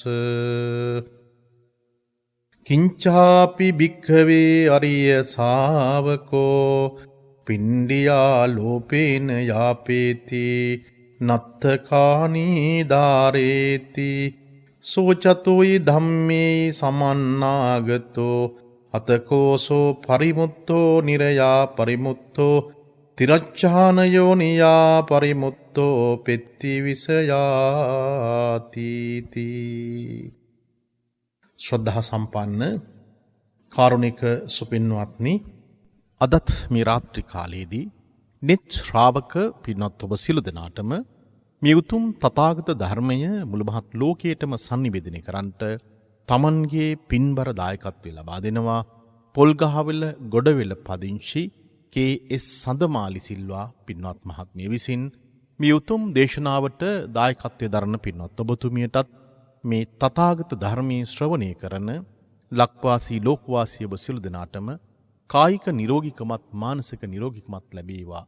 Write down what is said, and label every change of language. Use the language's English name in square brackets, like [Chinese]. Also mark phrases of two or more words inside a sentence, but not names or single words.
[Pali] කිංචාපි භික්ඛවේ අරිය ශාවකෝ පින්ඩියා ලෝපේන යාපේති නත්තකානී ධාරේති සෝචතුයි ධම්මේ සමන්නාගතෝ අතකෝසෝ පරිමුත්තෝ නිරයා පරිමුත්තෝ තිරච්ඡානයෝනියා පරිමුත්තෝ පෙත්ති විසයාතිති. [Sinhala] ශ්‍රද්ධා සම්පන්න කාරුණික සුපින්වත්නි, අදත් මේ රාත්‍රී කාලයේදී නිත් ශ්‍රාවක පින්වත් ඔබ සියලු දෙනාටම මේ උතුම් තථාගත ධර්මය මුළු මහත් ලෝකයටම sannivedana කරන්නට තමන්ගේ පින්බර දායකත්වය ලබා දෙනවා පොල්ගහවෙල ගොඩවෙල පදිංචි KS සඳමාලි සිල්වා පින්වත් මහත්මිය විසින් මේ උතුම් දේශනාවට දායකත්වය දරන පින්වත් ඔබතුමියටත් මේ තථාගත ධර්මයේ ශ්‍රවණය කරන ලක්වාසී ලෝකවාසී ඔබ සියලු දෙනාටම කායික නිරෝගීකමත් මානසික නිරෝගීකමත් ලැබේවා.